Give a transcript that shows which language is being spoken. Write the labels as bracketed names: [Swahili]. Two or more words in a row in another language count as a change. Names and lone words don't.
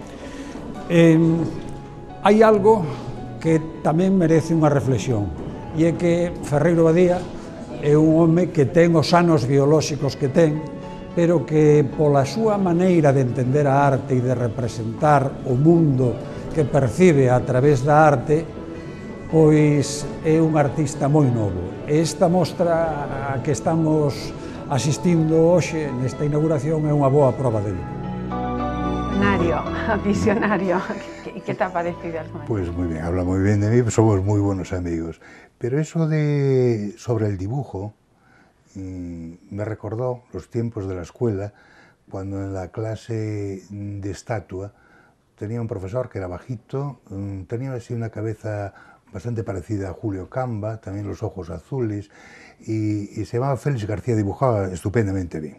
[Galician] Hai algo que tamén merece unha reflexión, e é que Ferreiro Badía é un home que ten os anos biolóxicos que ten, pero que pola súa maneira de entender a arte e de representar o mundo que percibe a través da arte, pois é un artista moi novo. E esta mostra a que estamos asistindo hoxe nesta inauguración é unha boa prova dele. [Spanish] Visionario. ¿Y qué te ha parecido? Pues muy bien, habla muy bien de mí, somos muy buenos amigos. Pero eso de sobre el dibujo me recordó los tiempos de la escuela, cuando en la clase de estatua tenía un profesor que era bajito, tenía así una cabeza bastante parecida a Julio Camba, también los ojos azules, y se llamaba Félix García, dibujaba estupendamente bien.